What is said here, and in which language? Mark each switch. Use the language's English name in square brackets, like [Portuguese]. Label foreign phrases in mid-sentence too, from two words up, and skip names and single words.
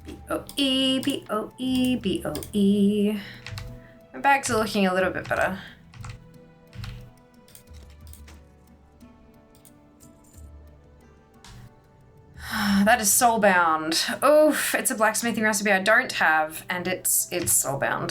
[English] B-O-E, B-O-E, B-O-E. My bags are looking a little bit better. That is soulbound. Oof, it's a blacksmithing recipe I don't have, and it's soulbound.